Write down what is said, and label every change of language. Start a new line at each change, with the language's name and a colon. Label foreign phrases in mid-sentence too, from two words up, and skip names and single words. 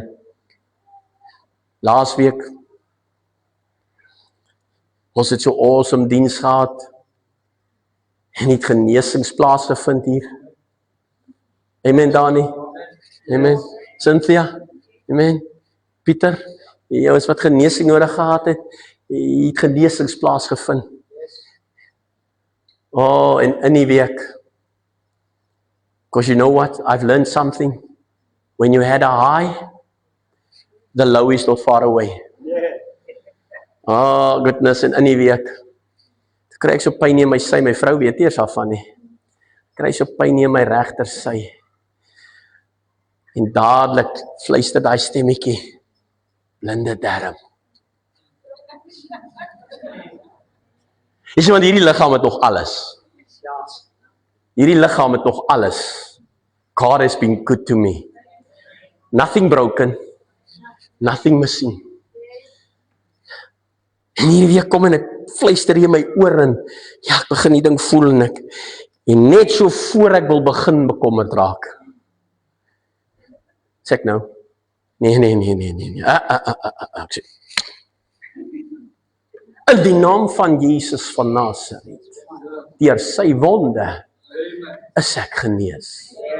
Afrikaans: Laasweek, ons het so awesome diens gehad, en het genesings plaasgevind hier. Amen, Dani. Amen. Cynthia. Amen. Pieter, jy is wat genesing nodig gehad het, jy het genesings plaasgevind. Oh, en in die week,
English: because you know what? I've learned something. When you had a high, the low is not far away. Oh, goodness,
Afrikaans: en in die week, toe kry ek so pyn in my sy, my vrou weet eers daarvan nie. Kry so pyn in my regter sy. En dadelik fluister daai stemmetjie, blinde darm. Jy sê, want hierdie liggaam het nog alles. Hierdie liggaam het nog alles.
English: God has been good to me. Nothing broken. Nothing missing.
Afrikaans: En hierdie week kom en ek fluister hier in my oor en ja, ek begin die ding voel en net so voor ek wil begin bekommerd raak. Sê ek nou? Nee. Ek sê, in die naam van Jesus van Nazareth, deur sy wonde, is ek genees.